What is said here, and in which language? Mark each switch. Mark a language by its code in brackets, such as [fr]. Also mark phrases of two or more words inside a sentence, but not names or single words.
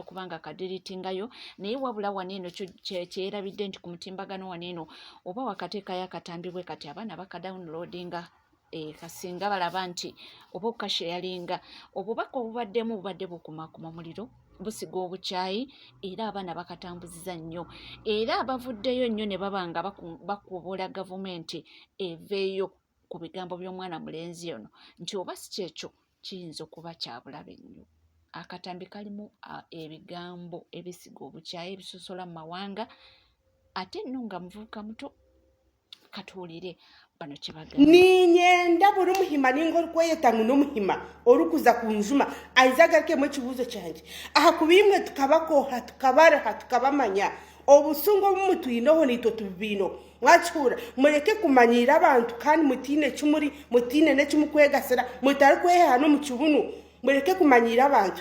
[lg] okuba nga kadiriitingayo naye wabula waneeno kyerabidde nti ku mutimbagano waneeno oba wakateekayo akatambi bwe kati abaana bakadawuniloodinga kasinga balaba nti oba okukasheyalinga obubaka obubaddemu bubadde bukumakuma muliro busiga obukyayi era abaana bakatambuziza nnyo era abavuddeyo nnyo ne baba nga bakubola gavumenti eveeyo ku bigambo by'omwana mulenzi ono nti oba si kyekyo kiyinza okuba kyabulabe nnyo. Akatambi kalimu ebigambo ebisiga obukyayi ebisosola mu mawanga ate nno nga muvubuka muto. Katuulire bano kibagamba [nyn] ninyenda buri muhima ninga orikweyeta ngu n'omuhima orikuza kunjuma aizagarikemu ekibuuzo kyangye aha kubimwe tukabakoha tukabaraha tukabamanya obusungu obumu twineho niitwe tubibiino mwakihura mureke kumanyira abantu kandi mutiine kimuri mutiine n'ekimukwegasira mutari kweheha n'omu kibunu mureke kumanyira abantu.